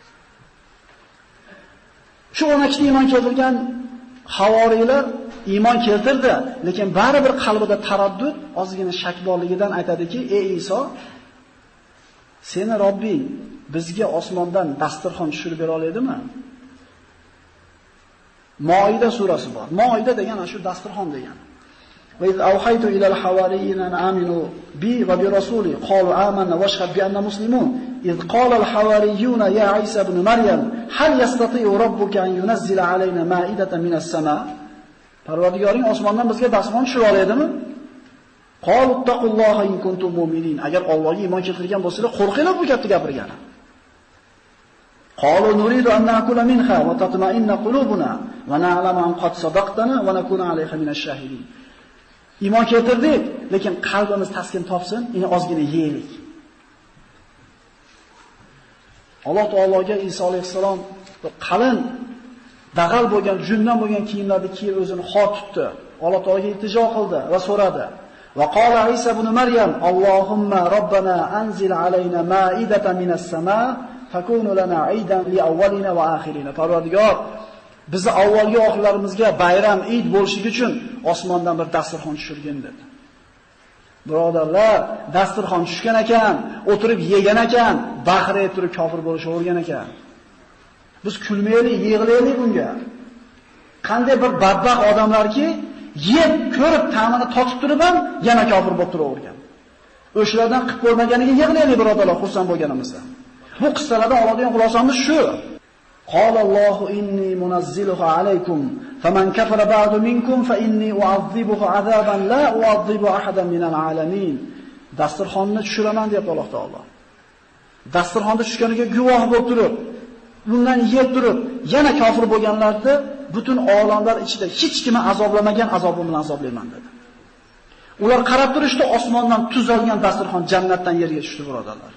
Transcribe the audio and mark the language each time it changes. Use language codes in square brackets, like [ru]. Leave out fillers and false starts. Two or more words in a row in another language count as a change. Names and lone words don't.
[uz] Shu 12 ta iymon keltirgan havoriylar iymon keltirdi, lekin baribir qalbida taraddud, ozgina shak borligidan aytadiki, "Ey Iso, seni Robbing bizga osmondan dasturxon tushirib bera oladimi?" Moida surasi bor. Moida degani shu dasturxon degani. [ar] وإذ أوحيت إلى الحواريين أن آمنوا بي وبرسولي قالوا آمنا واشهد بأننا مسلمون إذ قال الحواريون يا عيسى ابن مريم هل يستطيع ربك أن ينزل علينا مائدة من السماء? [uz] Parvardigoring osmondan bizga dasturxon tushira oladimi? [ar] قالوا اتقوا الله إن كنتم مؤمنين. [uz] Agar Allohga iymon keltirgan bo'lsanglar, qo'rqinglar bu gapni gapirgani. [ar] قالوا نريد أن نأكل منها وتطمئن قلوبنا ونعلم أن قد صدقتنا ونكون عليها من الشاهدين. [uz] Iymon keltirdik, lekin qalbimiz taskin topsin, uni ozgina yeylik. Alloh taologa Iso alayhisalom qalin dag'al bo'lgan, jundan bo'lgan kiyimlarni kiyib o'zini xor tutdi. Alloh taologa iltijo qildi va so'radi. [ar] وقال عيسى ابن مريم اللهم ربنا أنزل علينا مائدة من السماء تكون لنا عيدا لأولنا وآخرنا. [uz] Parvardigor, bizni avvalgi oxirlarimizga bayram, Eid bo'lishligi uchun osmondan bir dasturxon tushirgin dedi. Birodarlar, dasturxon tushgan ekan, o'tirib yegan ekan, baqirib turib kofir bo'lishavergan ekan. Biz kulmaylik, yig'laylik bunga. Qanday bir badbaxt odamlarki, yeb, ko'rib, ta'mini totib turib ham yana kofir bo'lib turavergan. O'shalardan qilib ko'rmaganiga yig'laylik birodarlar, xursand bo'lganimizdan. Bu qissalardan oladigan xulosamiz shu. [ar] قال الله إني منزلها عليكم فمن كفر بعد منكم فإني أعذبه عذابا لا أعذبه أحدا من العالمين. [uz] Dasturxonni tushiraman deb Alloh taolo. Dasturxonda tushganiga guvoh bo'lib turib, bundan yeb turib, yana kofir bo'lganlarni butun olamlar ichida hech kimni azoblamagan azobim bilan azoblayman dedi. Ular qarab turishdi, osmondan tuzalgan dasturxon jannatdan yerga tushdi birodarlar.